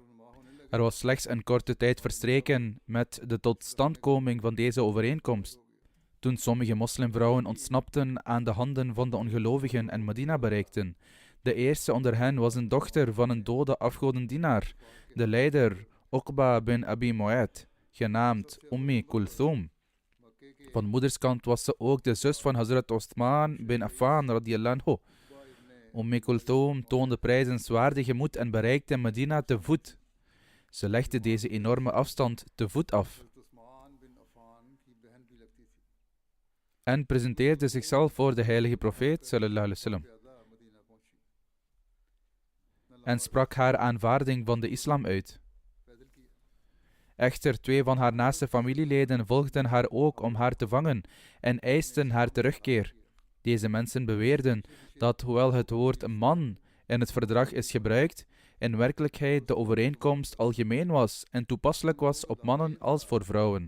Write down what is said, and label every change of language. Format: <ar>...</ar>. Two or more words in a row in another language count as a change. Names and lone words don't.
<nl>Er was slechts een korte tijd verstreken met de totstandkoming van deze overeenkomst, toen sommige moslimvrouwen ontsnapten aan de handen van de ongelovigen en Medina bereikten. De eerste onder hen was een dochter van een dode afgodendienaar, de leider Uqba bin Abi Mu'ayt, genaamd Ummi Kulthum. Van moederskant was ze ook de zus van Hazrat Uthman bin Affan</nl> <ar>رضي الله عنه.</ar> <nl>Ummi Kulthum toonde prijzenswaardige moed en bereikte Medina te voet. Ze legde deze enorme afstand te voet af en presenteerde zichzelf voor de heilige profeet</nl> <ar>صلى الله عليه وسلم</ar> <nl>en sprak haar aanvaarding van de islam uit. Echter, 2 van haar naaste familieleden volgden haar ook om haar te vangen en eisten haar terugkeer. Deze mensen beweerden dat, hoewel het woord man in het verdrag is gebruikt, in werkelijkheid de overeenkomst algemeen was en toepasselijk was op mannen als voor vrouwen.</nl>